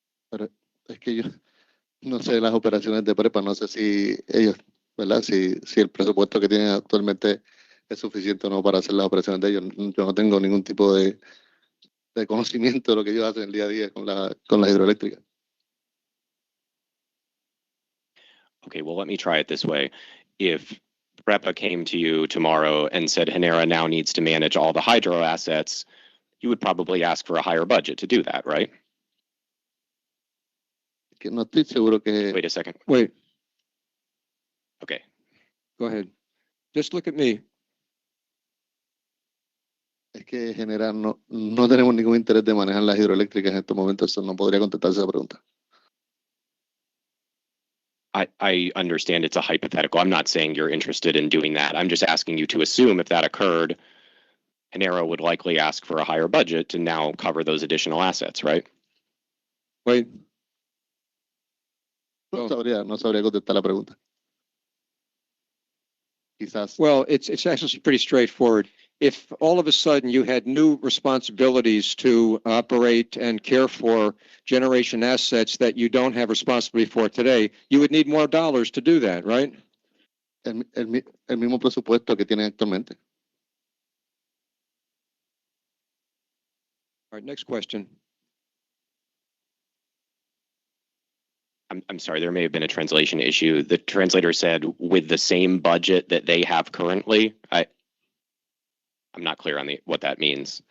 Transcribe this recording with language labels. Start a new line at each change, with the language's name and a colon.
Spanish: Pero es que yo no sé las operaciones de prepa, no sé si ellos, ¿verdad? Si el presupuesto que tienen actualmente es suficiente o no para hacer las operaciones de ellos. Yo no tengo ningún tipo de conocimiento de lo que ellos hacen el día a día con la hidroeléctrica.
English: Okay, well, let me try it this way. If PREPA came to you tomorrow and said Genera now needs to manage all the hydro assets, you would probably ask for a higher budget to do that, right?
Spanish: Que no estoy seguro que...
English: Wait a second. Wait, Okay. go ahead. Just look at me.
Spanish: Es que Genera no tenemos ningún interés de manejar las hidroeléctricas en estos momentos, eso no podría contestarse esa pregunta.
English: I understand it's a hypothetical. I'm not saying you're interested in doing that. I'm just asking you to assume if that occurred, Genera would likely ask for a higher budget to now cover those additional assets, right? Wait,
Spanish: No sabría contestar la pregunta. Quizás.
English: well, it's actually pretty straightforward. If all of a sudden you had new responsibilities to operate and care for generation assets that you don't have responsibility for today, you would need more dollars to do that, right?
Spanish: El mismo presupuesto que tienen actualmente.
English: All right, next question. I'm sorry, there may have been a translation issue. The translator said with the same budget that they have currently. I'm not clear on what that means.